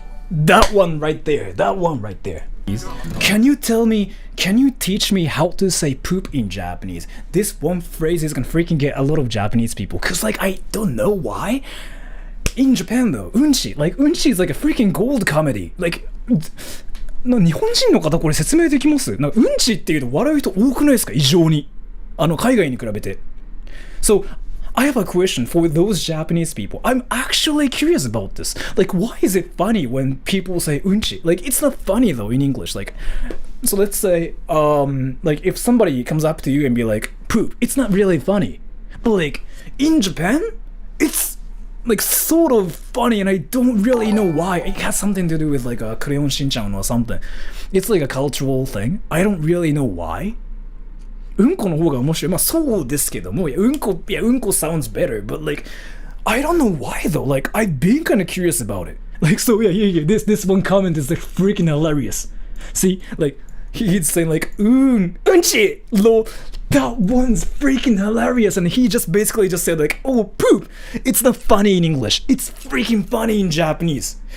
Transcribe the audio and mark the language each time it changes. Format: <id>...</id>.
<en>That one right there. That one right there. Can you teach me how to say poop in Japanese? This one phrase is gonna freaking get a lot of Japanese people. Cause like, I don't know why. In Japan though, unchi is like a freaking gold comedy.</en> <ja>Like, 日本人の方これ説明できます？うんちっていうと笑う人多くないですか？異常に。海外に比べて。</ja> <en>So, I have a question for those Japanese people. I'm actually curious about this. Like, why is it funny when people say unchi? Like, it's not funny though in English. Like, so let's say, like if somebody comes up to you and be like, poop, it's not really funny. But like, in Japan, it's like sort of funny and I don't really know why. It has something to do with like a Crayon Shinchan or something. It's like a cultural thing. I don't really know why.</en> <ja>うんこの方が面白い。まあそうですけども、うんこ</ja> <en>sounds better, but like, I don't know why though. Like, I've been kind of curious about it. Like, so yeah, this one comment is like freaking hilarious. See, like, he'd say like, unchi, lol. That one's freaking hilarious. And he just basically just said like, oh, poop. It's not funny in English. It's freaking funny in Japanese.</en>